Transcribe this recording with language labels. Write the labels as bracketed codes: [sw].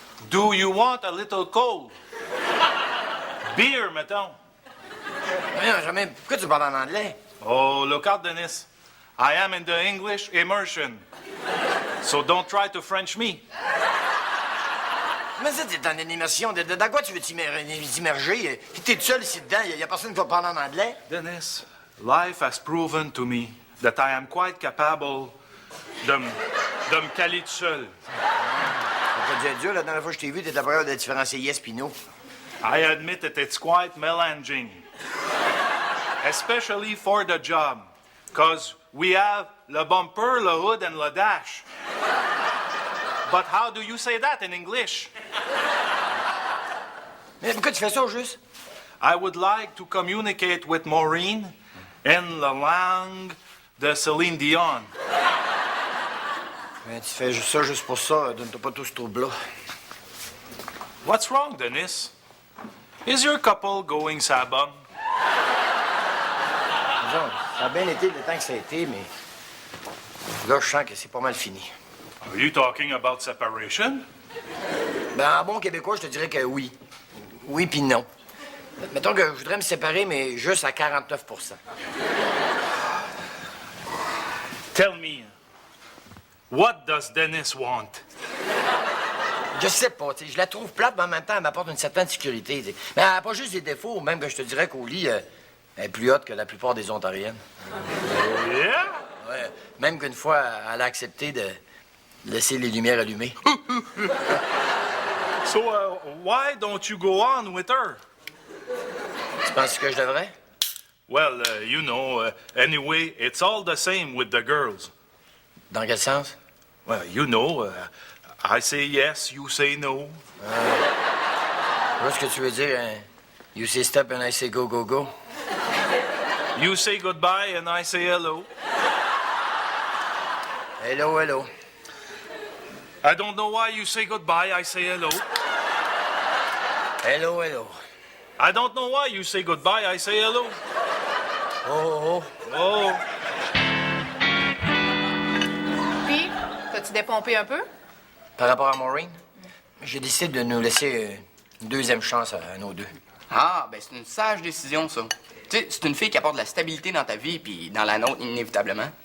[en] Do you want a little cold? Beer, [fr] mettons. Voyons, Germain, pourquoi tu parles en anglais? [en] Oh, look out, Dennis. I am in the English immersion. So don't try to French me. [fr] Mais ça, t'es en immersion. Dans quoi tu veux t'immerger? T'es tout seul ici dedans. Y a personne qui va parler en anglais. [en] Dennis, life has proven to me that I am quite capable [fr] de me caler tout seul. Ça peut dire dur, la dernière fois que je t'ai vu, t'étais pas capable de différencier yes pis no. [en] I admit that it's quite melanging. Especially for the job. Because we have le bumper, le hood, and le dash. But how do you say that in English? [fr] Mais pourquoi tu fais ça, au juste? [en] I would like to communicate with Maureen in the [fr] langue de [en] Céline Dion. [fr] Mais tu fais ça juste pour ça. Donne-toi pas tout ce trouble-là. [en] What's wrong, Dennis? Is your couple going sabum? [fr] Disons, ça a bien été le temps que ça a été, mais là, je sens que c'est pas mal fini. [en] Are you talking about separation? [fr] Ben, en bon québécois, je te dirais que oui. Oui puis non. Mettons que je voudrais me séparer, mais juste à 49 %. [en] Tell me, what does Dennis want? [fr] Je sais pas, tu sais, je la trouve plate, mais en même temps, elle m'apporte une certaine sécurité, tu sais. Mais elle n'a pas juste des défauts, même que je te dirais qu'au lit, elle est plus haute que la plupart des Ontariennes. [en] Oh, yeah? [fr] Ouais, même qu'une fois, elle a accepté de laisser les lumières allumées. [en] So, why don't you go on with her? [fr] Tu penses que je devrais? [en] Well, you know, anyway, it's all the same with the girls. [fr] Dans quel sens? [en] Well, you know, I say yes, you say no. [fr] Je vois ce que tu veux dire, hein? [en] You say stop and I say go, go, go. You say goodbye and I say hello. Hello, hello. I don't know why you say goodbye, I say hello. Hello, hello. I don't know why you say goodbye, I say hello. Oh, oh, Oh, [fr] Puis, t'as-tu dépompé un peu? Par rapport à Maureen, j'ai décidé de nous laisser une deuxième chance à nos deux. Ah, ben c'est une sage décision, ça. Tu sais, c'est une fille qui apporte de la stabilité dans ta vie, puis dans la nôtre, inévitablement.